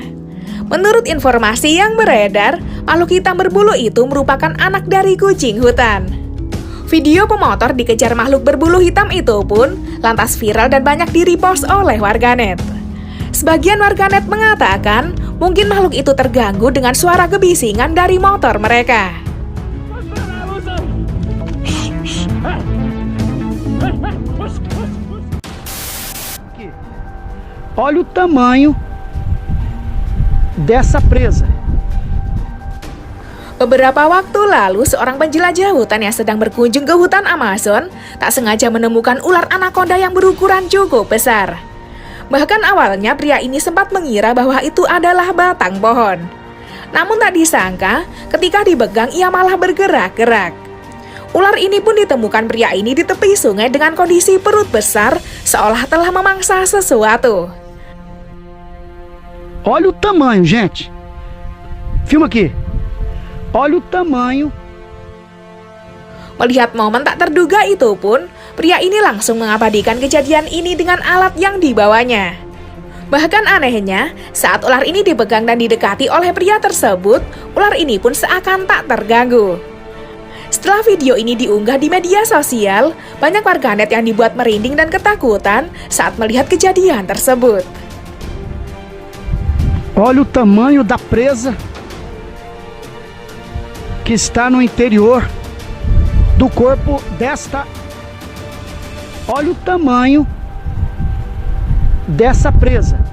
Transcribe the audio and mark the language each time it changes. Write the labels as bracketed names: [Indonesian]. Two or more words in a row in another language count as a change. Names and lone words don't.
[Indonesian] Menurut informasi yang beredar, makhluk hitam berbulu itu merupakan anak dari kucing hutan. Video pemotor dikejar makhluk berbulu hitam itu pun lantas viral dan banyak di-repost oleh warganet. Sebagian warganet mengatakan mungkin makhluk itu terganggu dengan suara kebisingan dari motor mereka. [Portuguese] Olha o tamanho dessa presa. [Indonesian] Beberapa waktu lalu, seorang penjelajah hutan yang sedang berkunjung ke hutan Amazon tak sengaja menemukan ular anaconda yang berukuran cukup besar. Bahkan awalnya pria ini sempat mengira bahwa itu adalah batang pohon. Namun tak disangka, ketika dipegang ia malah bergerak-gerak. Ular ini pun ditemukan pria ini di tepi sungai dengan kondisi perut besar, seolah telah memangsa sesuatu. [Portuguese] Olha o tamanho, gente. Filma aqui. Olha o tamanho. [Indonesian] Melihat momen tak terduga itu pun, pria ini langsung mengabadikan kejadian ini dengan alat yang dibawanya. Bahkan anehnya, saat ular ini dipegang dan didekati oleh pria tersebut, ular ini pun seakan tak terganggu. Setelah video ini diunggah di media sosial, banyak warganet yang dibuat merinding dan ketakutan saat melihat kejadian tersebut. [Portuguese] Olha o tamanho da presa que está no interior do corpo desta. Olha o tamanho dessa presa.